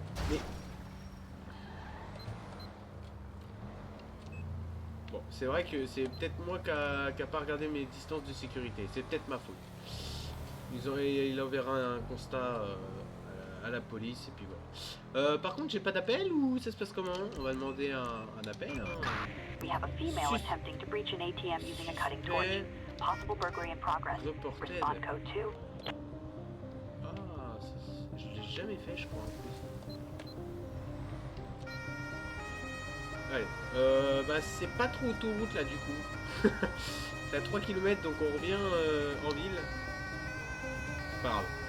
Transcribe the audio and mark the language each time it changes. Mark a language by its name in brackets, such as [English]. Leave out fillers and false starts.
[French] Mais bon, c'est vrai que c'est peut-être moi qui a pas regardé mes distances de sécurité. C'est peut-être ma faute. Il enverra un constat à la police et puis voilà. Par contre, j'ai pas d'appel ou ça se passe comment? On va demander un appel. [English] We have a female attempting to breach an ATM using a cutting torch. Possible burglary in progress. Reported. Respond code 2. [French] Ah, je l'ai jamais fait, je crois en plus. Allez, bah c'est pas trop autoroute là du coup. C'est à 3 km donc on revient en ville. C'est pas grave.